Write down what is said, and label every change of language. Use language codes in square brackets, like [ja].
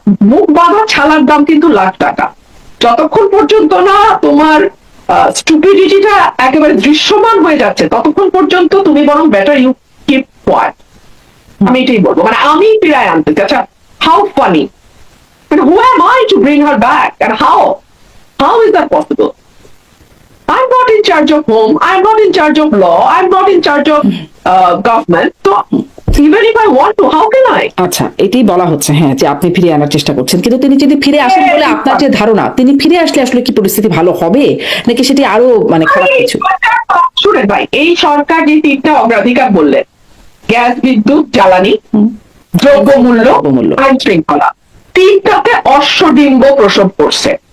[bn] মুখ বাঁধা ছালার দাম কিন্তু লাখ টাকা। যতক্ষণ পর্যন্ত না তোমার স্টুপিডিটিটা একেবারে দৃশ্যমান হয়ে যাচ্ছে ততক্ষণ পর্যন্ত তুমি বরং [en] Better you keep quiet. [bn] আমি এটাই বলবো, মানে আমি ফিরায় আনতে চাই। আচ্ছা, [en] How funny, মানে who am I to bring her back and how is that possible? I'm not in charge of home, I'm not in charge of law, I'm not in charge of government. So even if I want to, how can I? [bn] আচ্ছা, এটাই বলা হচ্ছে হ্যাঁ যে আপনি ফিরে আনার চেষ্টা করছেন, কিন্তু তিনি যদি ফিরে আসেন বলে আপনার যে ধারণা, তিনি ফিরে আসলে আসলে কি পরিস্থিতি ভালো হবে নাকি সেটি আরো মানে খারাপ কিছু? শুনেন ভাই, এই সরকার যে 3টা অগ্রাধিকার বললেন, গ্যাস, বিদ্যুৎ, জ্বালানি, দ্রব্যমূল্য, আইন শৃঙ্খলা, 3টাতে অশ্বডিম্ব প্রসব করছে।